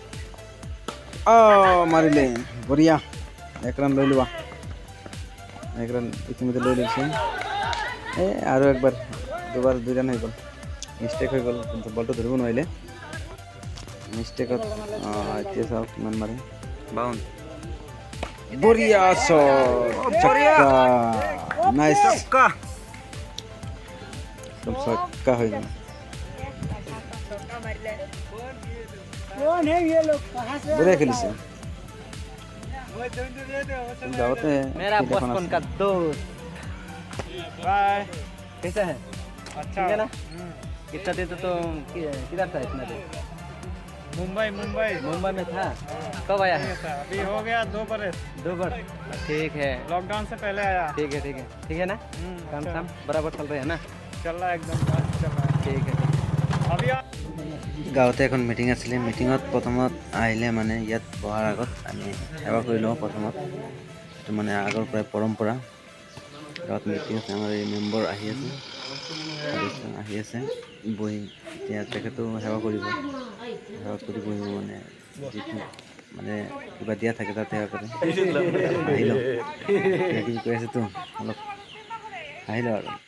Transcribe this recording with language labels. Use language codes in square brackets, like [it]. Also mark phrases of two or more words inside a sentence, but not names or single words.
[as] মাৰিলে বঢ়িয়া 1 ৰান লৈ লোৱা 1 ৰান ইতিমধ্যে লৈ লৈছে আৰু একবাৰ 2 ৰান হৈ গ'ল মিষ্টেক হৈ গ'ল কিন্তু বলটো ধৰিব নোৱাৰিলে মিষ্টেকত এতিয়া চাওক কিমান মাৰে 52 বঢ়িয়া ছক্কা নাইচ ছক্কা হৈ গ'ল বঢ়িয়া খেলিছে [hi] गाँवते मेरा बचपन का दोस्त बाय कैसा है अच्छा है ना कितना देते तो किधर था इतना देर मुंबई में था कब आया है अभी [as] हो गया 2 बरस ठीक है लॉकडाउन से पहले आया ठीक है ना काम शाम बराबर चल रहे हैं ना चल रहा है एकदम चल रहा है ठीक है अभी গাঁৱতে এখন মিটিং আছিলে মিটিঙত প্ৰথমত আহিলে মানে ইয়াত বহাৰ আগত আমি সেৱা কৰি লওঁ প্ৰথমত এইটো মানে আগৰ পৰাই পৰম্পৰা গাঁৱত মিটিং আছে আমাৰ এই মেম্বৰ আহি আছে বহি এতিয়া তেখেতো সেৱা কৰিব বহিব মানে যিটো মানে কিবা দিয়া থাকে তাত সেৱা কৰে আহি লওঁ কি কৈ আছেতো অলপ আহি লওঁ আৰু